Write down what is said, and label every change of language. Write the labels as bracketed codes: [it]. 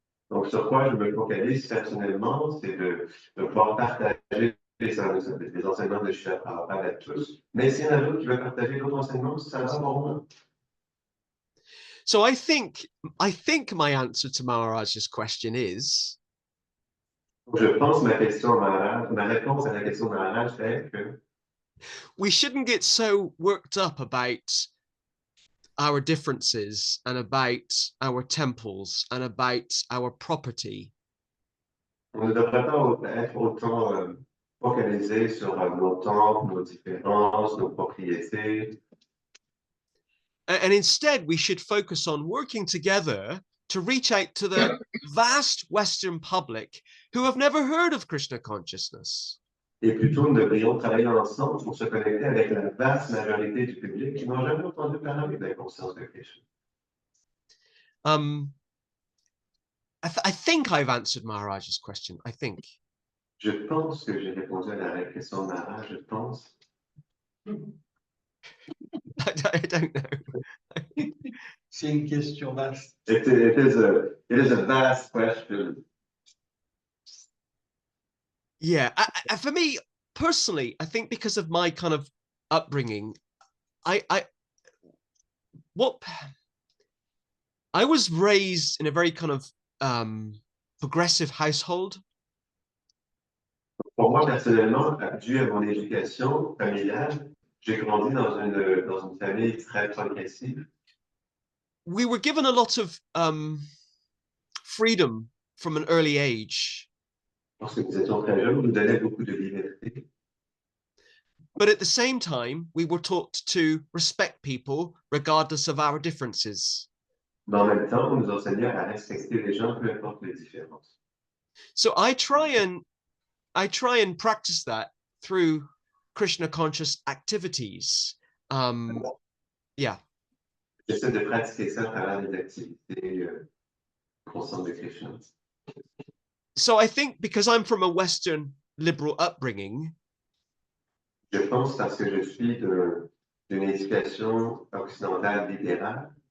[fr] Donc, sur quoi je me focalise personnellement, c'est de pouvoir partager les enseignements de Srila Prabhupada à tous. Mais s'il y en a d'autres qui veulent partager d'autres enseignements, ça va pour moi. [en] So I think my answer to Maharaj's question is, [fr] Je pense ma réponse à la question de Maharaj est que [en] we shouldn't get so worked up about our differences and about our temples and about our property. [fr] on ne devrait pas être autant focalisé sur nos temples, nos différences, nos propriétés. [en] And instead, we should focus on working together to reach out to the vast Western public who have never heard of Krishna consciousness. [fr] Et plutôt, nous devrions travailler ensemble pour se connecter avec la vaste majorité du public qui n'ont jamais entendu parler de la conscience de Krishna. [en] I think I've answered Maharaj's question. I think. [fr] Je pense que j'ai répondu à la question de Maharaj, je pense. [en] I don't know. [fr] C'est une question vaste. [en] It is a vast question. Yeah, for me personally, I think because of my kind of upbringing, I was raised in a very kind of progressive household. [fr] Pour moi, personnellement, dû à mon éducation familiale, j'ai grandi dans une famille très progressive. [en] We were given a lot of freedom from an early age. [fr] Lorsque nous étions très jeunes, on nous donnait beaucoup de liberté. [en] But at the same time, we were taught to respect people regardless of our differences. [fr] Mais en même temps, on nous enseignait à respecter les gens, peu importe les différences. [en] So I try and practice that through Krishna conscious activities. Yeah. [fr] J'essaie de pratiquer ça à travers des activités conscientes de Krishna. [en] So I think because I'm from a Western liberal upbringing, [fr] Je pense parce que je suis d'une éducation occidentale libérale.